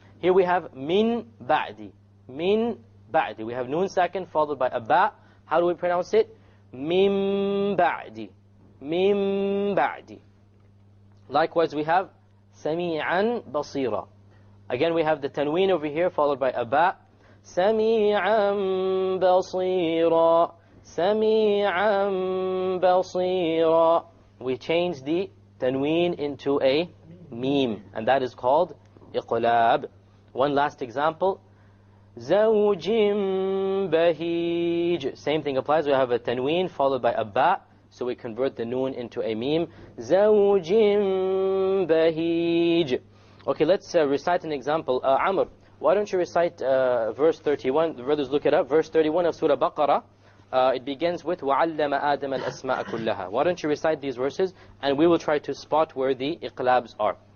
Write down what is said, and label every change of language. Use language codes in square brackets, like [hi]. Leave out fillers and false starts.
[en] Here we have Min Ba'di. Min Ba'di. We have Noon Sakin followed by a Ba. How do we pronounce it? Min Ba'di. Min Ba'di. Likewise, we have Sami'an Basira. Again, we have the Tanween over here followed by a Ba. [ar] سميعا بصيرا سميعا بصيرا. [en] We change the tanween into a meme, and that is called iqlab. One last example, [ar] زوج بهيج. [en] Same thing applies. We have a tanween followed by a ba. So we convert the noon into a meme. [ar] زَوْجٍ بَهِيجٍ. [en] Okay, let's recite an example. Amr, why don't you recite verse 31? The brothers look it up. Verse 31 of Surah Baqarah. It begins with [ar] وَعَلَّمَ آدَمَ الْأَسْمَاءَ كُلَّهَا. [en] Why don't you recite these verses and we will try to spot where the iqlabs are.